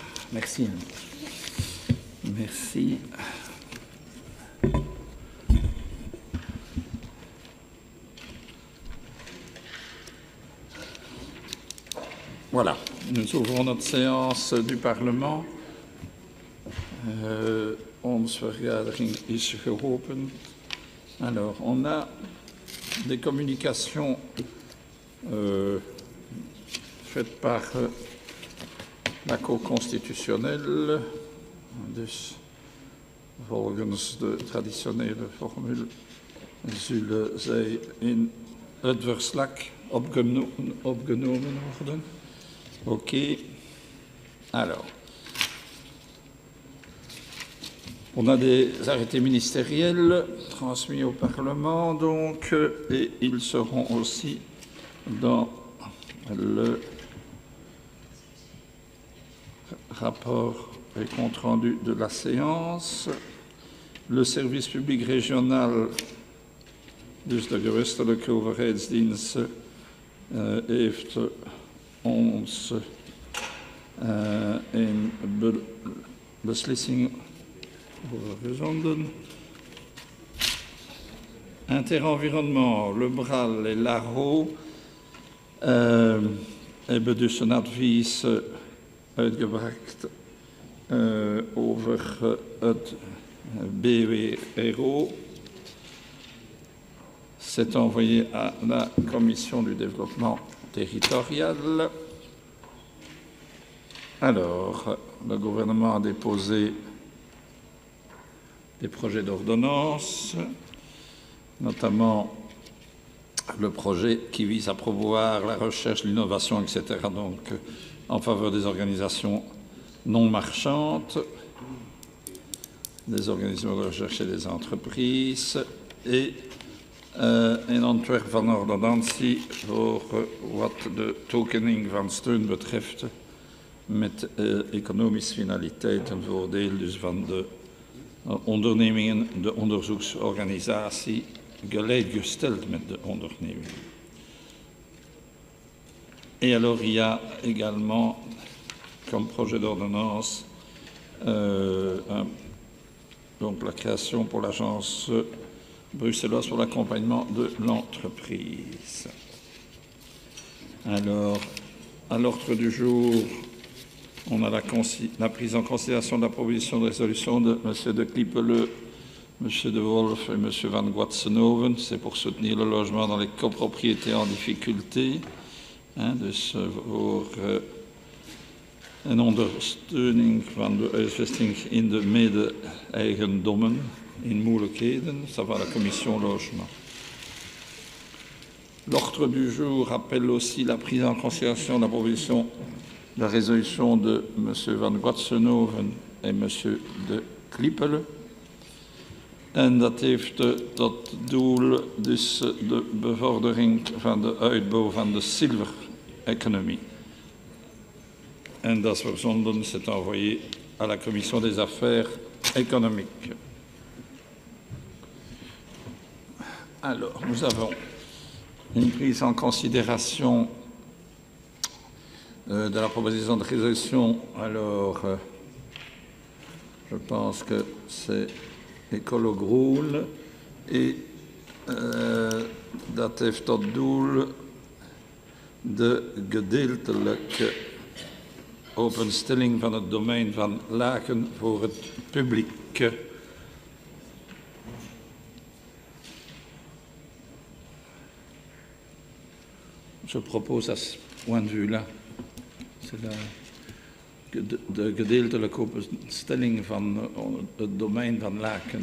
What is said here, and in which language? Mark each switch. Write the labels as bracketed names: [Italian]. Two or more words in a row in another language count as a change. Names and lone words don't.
[French] Merci. Merci. Voilà, nous ouvrons notre séance du Parlement. [Dutch] Onze vergadering is geopend. [French] Alors, on a des communications faites par la Cour constitutionnelle, [Dutch] dus volgens de traditionele formule zullen zij in het verslag opgenomen worden. [French] Ok. Alors, on a des arrêtés ministériels transmis au Parlement, donc, et ils seront aussi dans le rapport et compte-rendu de la séance. Le service public régional, [Dutch] dus de gewestelijke overheidsdiensten, heeft ons een beslissing overgezonden. Interenvironnement, Le Bral et l'ARHO hebben dus een advies uitgebracht over het BWRO. [French] C'est envoyé à la Commission du développement territorial. Alors, le gouvernement a déposé des projets d'ordonnance, notamment le projet qui vise à promouvoir la recherche, l'innovation, etc., donc en faveur des organisations non marchandes, des organisations de recherche et des entreprises, et [Dutch] een ontwerp van ordonnantie voor wat de tokening van steun betreft met economische finaliteiten, voordeel dus van de ondernemingen, de onderzoeksorganisatie, gelijkgesteld met de ondernemingen. [French] Et alors il y a également comme projet d'ordonnance donc la création pour l'agence bruxelloise pour l'accompagnement de l'entreprise. Alors, à l'ordre du jour, on a la prise en considération de la proposition de résolution de M. de Klippele, M. de Wolf et M. van Guatsenhoven. C'est pour soutenir le logement dans les copropriétés en difficulté. [Dutch] Dus voor een ondersteuning van de huisvesting in de mede-eigendommen in moeilijkheden. [French] Ça va à la commission logement. L'ordre du jour appelle aussi la prise en considération de la proposition de résolution de M. van Guatsenhoven et M. de Klippele. [Dutch] En dat heeft tot doel dus de bevordering van de uitbouw van de silver-economie. En dat is verzonden, [French] c'est envoyé à la Commission des affaires économiques. Alors, nous avons une prise en considération de la proposition de résolution. Alors, je pense que c'est Ecolo Groen et [Dutch] dat heeft tot doel de gedeeltelijke openstelling van het domein van Laken voor het publiek. [French] Je propose à ce point de vue-là, c'est [Dutch] de gedeeltelijke openstelling van het domein van Laken.